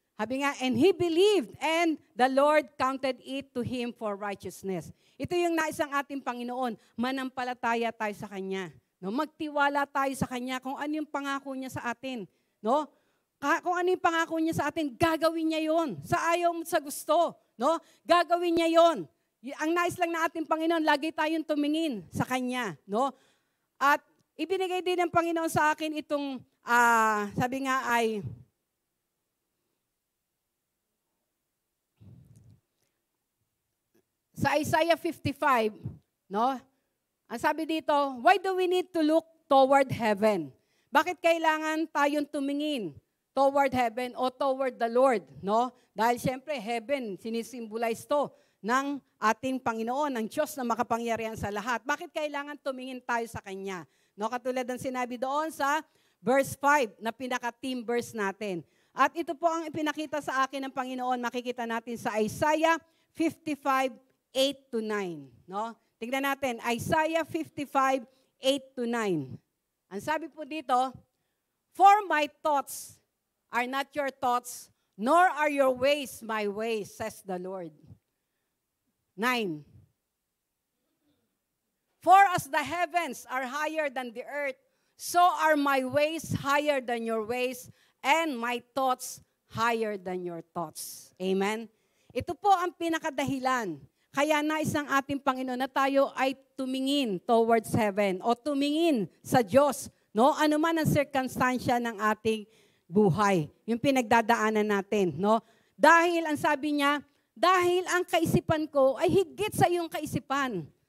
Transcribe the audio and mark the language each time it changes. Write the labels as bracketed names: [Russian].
[Filipino] Sabi nga, [English] and he believed, and the Lord counted it to him for righteousness. [Filipino] Ito yung nais ng ating Panginoon, manampalataya tayo sa Kanya. No? Magtiwala tayo sa Kanya kung ano yung pangako niya sa atin. No? Kung ano yung pangako niya sa atin, gagawin niya yon. Sa ayaw mo sa gusto, no? Gagawin niya yon. Ang nais lang na ating Panginoon, lagi tayong tumingin sa Kanya, no? At ibinigay din ng Panginoon sa akin itong, sabi nga ay, sa Isaiah 55, no? Ang sabi dito, [English] why do we need to look toward heaven? [Filipino] Bakit kailangan tayong tumingin [English] toward heaven [Filipino] o [English] toward the Lord, [Filipino] no? Dahil siyempre, heaven, sinisimbolize to ng ating Panginoon, ng Diyos na makapangyarihan sa lahat. Bakit kailangan tumingin tayo sa Kanya? No, katulad ng sinabi doon sa verse 5 na pinaka-theme verse natin. At ito po ang ipinakita sa akin ng Panginoon, makikita natin sa Isaiah 55, 8-9. No? Tingnan natin, Isaiah 55, 8-9. Ang sabi po dito, [English] for my thoughts are not your thoughts, nor are your ways my ways, says the Lord. 9. For as the heavens are higher than the earth, so are my ways higher than your ways, and my thoughts higher than your thoughts. Amen? [Filipino] Ito po ang pinakadahilan. Kaya nais ng ating Panginoon na tayo ay tumingin [English] towards heaven [Filipino] o tumingin sa Diyos. No? Ano man ang circumstansya ng ating buhay. Yung pinagdadaanan natin. No? Dahil ang sabi niya, dahil ang kaisipan ko ay higit sa iyong kaisipan.